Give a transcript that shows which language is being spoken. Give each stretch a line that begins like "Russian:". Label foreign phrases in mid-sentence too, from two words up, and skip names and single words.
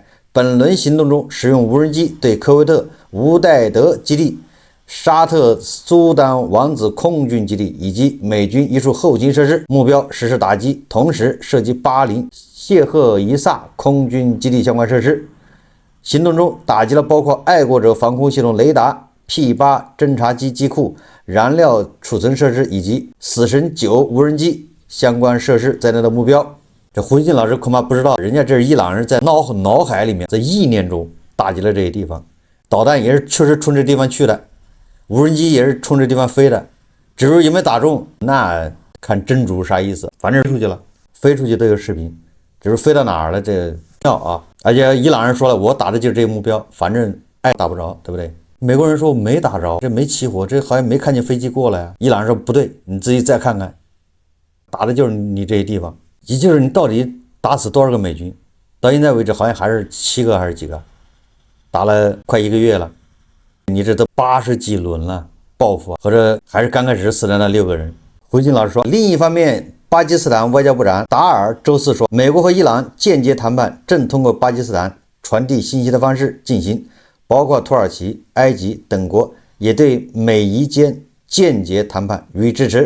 Chinese: 本輪行動中使用無人機對科威特烏代德基地、沙特蘇丹王子空軍基地以及美軍一處後勤設施目標實施打擊，同時涉及巴林、謝赫伊薩空軍基地相關設施。行動中打擊了包括愛國者防空系統雷達、P8 偵察機機庫、燃料儲存設施以及死神9無人機相關設施在內的目標。這胡一靜老師恐怕不知道，人家這是伊朗人在腦海裡面，在意念中打擊了這些地方，導彈也是確實衝這地方去的，無人機也是衝這地方飛的，至於有沒有打中，那看真主啥意思，反正飛出去了，飛出去都有視頻，只是飛到哪兒了這要啊！而且伊朗人說了，我打的就是這個目標，反正愛打不着，对不对？美國人說沒打着，這沒起火，這好像沒看見飛機過來啊。伊朗人說不對，你自己再看看，打的就是你這些地方，也就是你到底打死多少個美軍？到現在為止好像還是7個還是幾個，打了快1個月了，你這都80幾輪了報復，或者還是剛開始死的那6個人。胡一靜老師說，另一方面， 巴基斯坦外交部長達爾周四说，美国和伊朗间接談判正通過巴基斯坦傳遞信息的方式進行，包括土耳其、埃及等國也對美伊間間接談判予以支持。